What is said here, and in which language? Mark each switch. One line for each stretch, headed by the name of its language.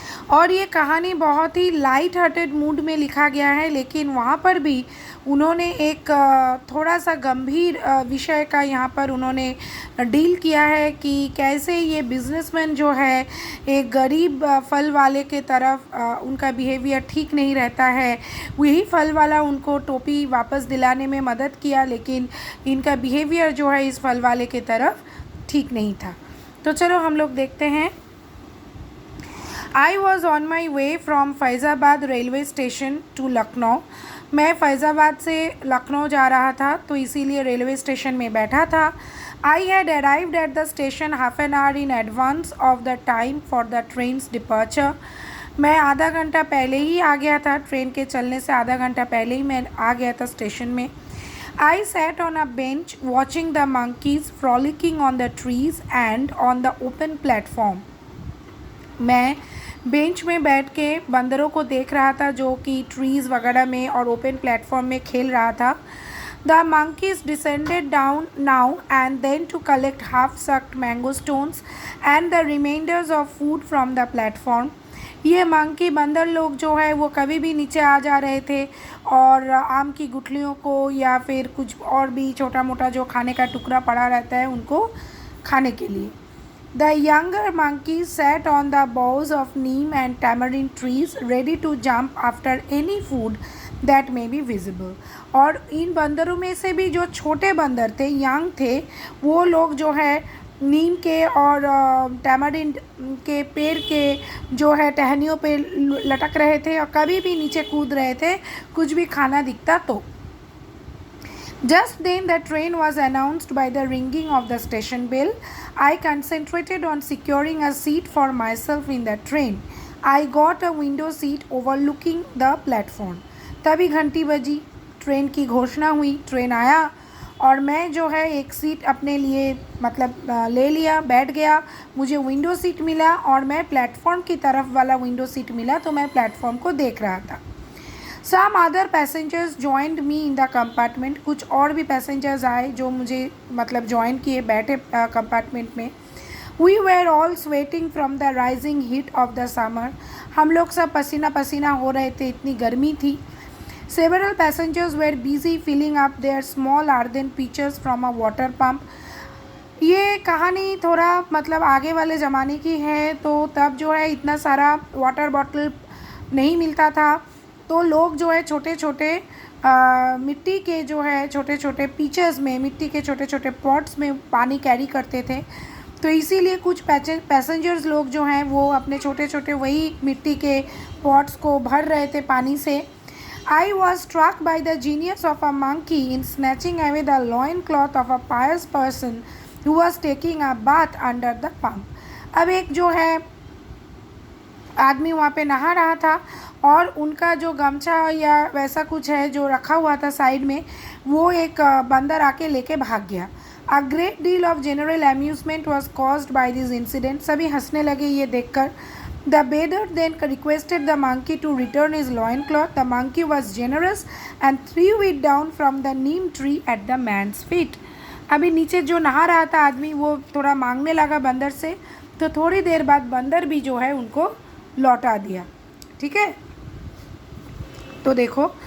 Hindi: और ये कहानी बहुत ही लाइट हार्टेड मूड में लिखा गया है, लेकिन वहाँ पर भी उन्होंने एक थोड़ा सा गंभीर विषय का यहाँ पर उन्होंने डील किया है कि कैसे ये बिजनेसमैन जो है एक गरीब फल वाले के तरफ उनका बिहेवियर ठीक नहीं रहता है। वही फल वाला उनको टोपी वापस दिलाने में मदद किया, लेकिन इनका बिहेवियर जो है इस फल वाले के तरफ ठीक नहीं था। तो चलो हम लोग देखते हैं।
English: I was on my way from Faizabad railway station to Lucknow.
Hindi: मैं फैज़ाबाद से लखनऊ जा रहा था तो इसीलिए रेलवे स्टेशन में बैठा था।
English: I had arrived at the station half an hour in advance of the time for the train's departure।
Hindi: मैं आधा घंटा पहले ही आ गया था, ट्रेन के चलने से आधा घंटा पहले ही मैं आ गया था स्टेशन में।
English: I sat on a bench watching the monkeys frolicking on the trees and on the open platform।
Hindi: मैं बेंच में बैठ के बंदरों को देख रहा था जो कि ट्रीज़ वगैरह में और ओपन प्लेटफॉर्म में खेल रहा था।
English: The monkeys descended down now and then to collect half-sucked mango stones and the remainders of food from the platform।
Hindi: ये मंकी बंदर लोग जो है वो कभी भी नीचे आ जा रहे थे और आम की गुठलियों को या फिर कुछ और भी छोटा मोटा जो खाने का टुकड़ा पड़ा रहता है उनको खाने के लिए।
English: The younger monkeys sat on the boughs of neem and tamarind trees ready to jump after any food that may be visible।
Hindi: और इन बंदरों में से भी जो छोटे बंदर थे, यंग थे, वो लोग जो है नीम के और टैमरिंड के पेड़ के जो है टहनियों पे लटक रहे थे और कभी भी नीचे कूद रहे थे कुछ भी खाना दिखता तो।
English: Just then the train was announced by the ringing of the station bell। I concentrated on securing a seat for myself in the train। I got a window seat overlooking the platform।
Hindi: तभी घंटी बजी, train की घोषणा हुई, train आया और मैं जो है एक सीट अपने लिए मतलब ले लिया, बैठ गया। मुझे विंडो सीट मिला और मैं प्लेटफॉर्म की तरफ वाला विंडो सीट मिला तो मैं प्लेटफॉर्म को देख रहा था।
English: Some other passengers joined me in the compartment।
Hindi: कुछ और भी पैसेंजर्स आए जो मुझे मतलब ज्वाइन किए, बैठे कंपार्टमेंट में।
English: We were all sweating from the rising heat of the summer।
Hindi: हम लोग सब पसीना पसीना हो रहे थे, इतनी गर्मी थी।
English: Several passengers were busy filling up their small earthen pitchers from a water pump।
Hindi: ये कहानी थोड़ा मतलब आगे वाले ज़माने की है, तो तब जो है इतना सारा वाटर बॉटल नहीं मिलता था, तो लोग जो है छोटे छोटे मिट्टी के जो है छोटे छोटे पीचर्स में, मिट्टी के छोटे छोटे पॉट्स में पानी कैरी करते थे। तो इसीलिए कुछ पैसेंजर्स लोग जो हैं वो अपने छोटे छोटे वही मिट्टी के पॉट्स को भर रहे थे पानी से।
English: I was struck by the genius of a monkey in snatching away the loincloth of a pious person who was taking a bath under the pump।
Hindi: अब एक जो है आदमी वहाँ पे नहा रहा था और उनका जो गमछा या वैसा कुछ है जो रखा हुआ था साइड में, वो एक बंदर आके लेके भाग गया।
English: A great deal of general amusement was caused by this incident।
Hindi: सभी हंसने लगे ये देखकर।
English: The bather then requested the monkey to return his loincloth। The monkey was generous and threw it down from the neem tree at the man's feet।
Hindi: अभी नीचे जो नहा रहा था आदमी वो थोड़ा मांगने लगा बंदर से, तो थोड़ी देर बाद बंदर भी जो है उनको लौटा दिया। ठीक है, तो देखो